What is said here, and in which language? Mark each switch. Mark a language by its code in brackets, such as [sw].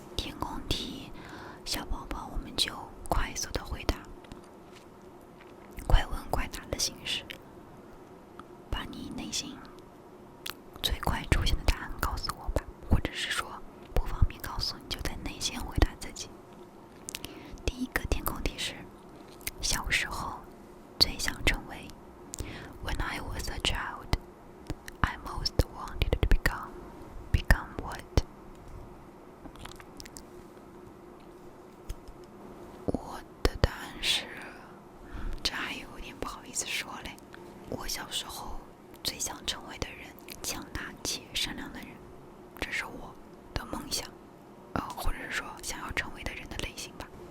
[zh] 填空题，小宝宝我们就快速的回答，快问快答的形式，把你内心最快出现的答案告诉我吧，或者是说不方便告诉你就在内心回答自己。第一个填空题是小时候最想成为 [en] When I was a child I most wanted to become what？ [zh] 我的答案是，这还有点不好意思说嘞。我小时候最想成为的人，强大且善良的人，这是我的梦想，或者是说想要成为的人的类型吧。